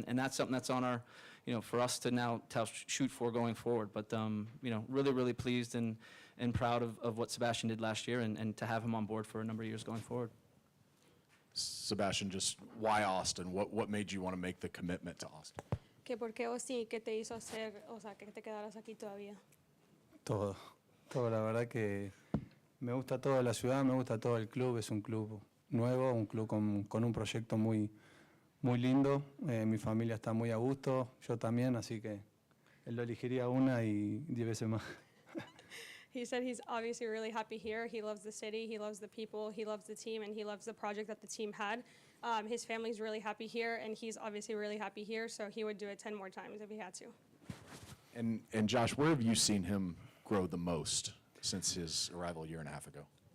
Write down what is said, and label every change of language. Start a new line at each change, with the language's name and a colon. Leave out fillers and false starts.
English: And that's something that's on our, you know, for us to now shoot for going forward. But, you know, really, really pleased and proud of what Sebastian did last year and to have him on board for a number of years going forward. Sebastian, just why Austin? What made you want to make the commitment to Austin?
Spanish: ¿Que por qué Austin? ¿Qué te hizo hacer, o sea, que te quedaras aquí todavía? Todo, la verdad que me gusta toda la ciudad, me gusta todo el club, es un club nuevo, un club con un proyecto muy lindo, mi familia está muy a gusto, yo también, así que él lo elegiría una y 10 veces más.
English: He said he's obviously really happy here. He loves the city, he loves the people, he loves the team, and he loves the project that the team had. His family's really happy here, and he's obviously really happy here, so he would do it 10 more times if he had to. And Josh, where have you seen him grow the most since his arrival a year and a half ago?